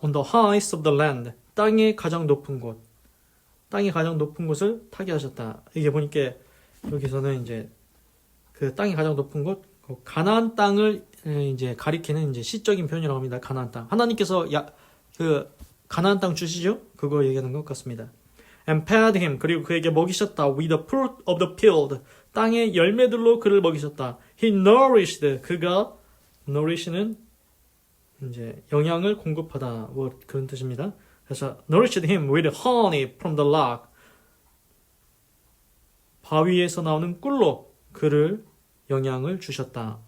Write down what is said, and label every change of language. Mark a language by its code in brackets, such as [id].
[en] On the highest of the land [ko] 땅의 가장 높은 곳 땅의 가장 높은 곳을 타게 하셨다. 이게 보니까 여기서는 이제 그 땅의 가장 높은 곳 가나안 땅을 이제 가리키는 이제 시적인 표현이라고 합니다. 가나안 땅 하나님께서 그 가나안 땅 주시죠? 그거 얘기하는 것 같습니다. [en] And fed him [ko] 그리고 그에게 먹이셨다. [en] With the fruit of the field [ko] 땅의 열매들로 그를 먹이셨다. [en] He nourished [ko] 그가 nourish는 이제 영양을 공급하다 뭐 그런 뜻입니다. 그래서 [en] nourished him with honey from the rock [ko] 바위에서 나오는 꿀로 그를 영양을 주셨다.